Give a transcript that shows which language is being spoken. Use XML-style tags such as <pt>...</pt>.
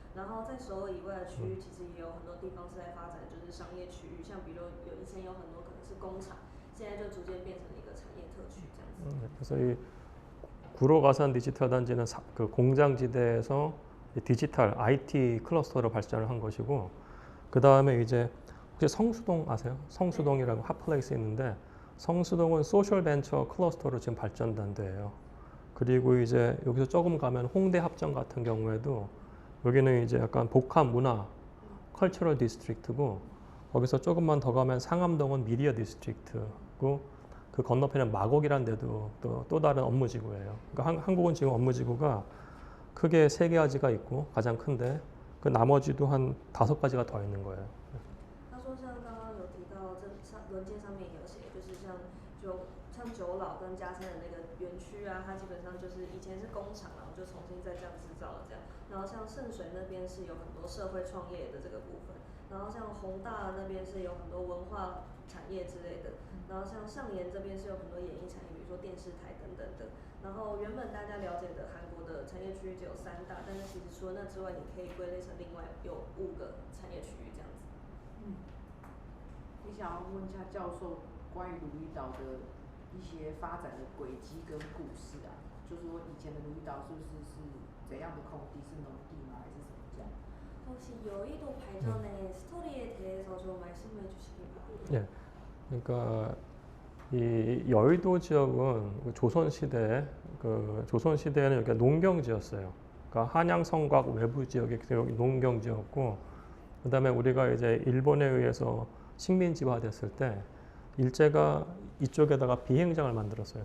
<zh>然后在首尔以外的区域，其实也有很多地方是在发展，就是商业区域，像比如以前有很多可能是工厂，现在就逐渐变成了一个产业特区这样子。</zh> <ko>그래서 이 구로가산 디지털 단지는 그 공장지대에서 디지털 IT 클러스터로 발전을 한 것이고, 그 다음에 이제 혹시 성수동 아세요? 성수동이라고 핫플레이스 있는데, 성수동은 소셜 벤처 클러스터로 지금 발전된 데예요. 그리고 이제 여기서 조금 가면 홍대 합정 같은 경우에도 여기는 이제 약간 복합 문화 컬처럴 디스트릭트고, 거기서 조금만 더 가면 상암동은 미디어 디스트릭트고, 그 건너편에 마곡이라는 데도 또 다른 업무지구예요. 그러니까 한국은 지금 업무지구가 크게 3가지가 있고 가장 큰데, 그 나머지도 한 5가지가 더 있는 거예요.</ko> <zh>他说像刚刚有提到这文件上面也有写，就是像九老跟嘉山的那个园区啊，它基本上就是以前是工厂，然后就重新再这样制造了这样。然后像圣水那边是有很多社会创业的这个部分，然后像宏大那边是有很多文化产业之类的，然后像上岩这边是有很多演艺产业，比如说电视台等等的。然后原本大家了解的韩国的产业区域只有3大，但是其实除了那之外，你可以归类成另外有5个产业区域这样子。你想要问一下教授关于鲁伊岛的一些发展的轨迹跟故事啊，就是说以前的鲁伊岛是不是怎样的空地，是农地吗，还是什么这样？</zh> <ko>혹시 여의도 발전의 스토리에 대해서 좀 말씀해 주시길 바랍니다. 예. 그러니까 이 여의도 지역은 조선 시대에는 여기가 농경지였어요. 그러니까 한양 성곽 외부 지역이 농경지였고, 그다음에 우리가 이제 일본에 의해서 식민지화됐을 때 일제가 이쪽에다가 비행장을 만들었어요.</ko>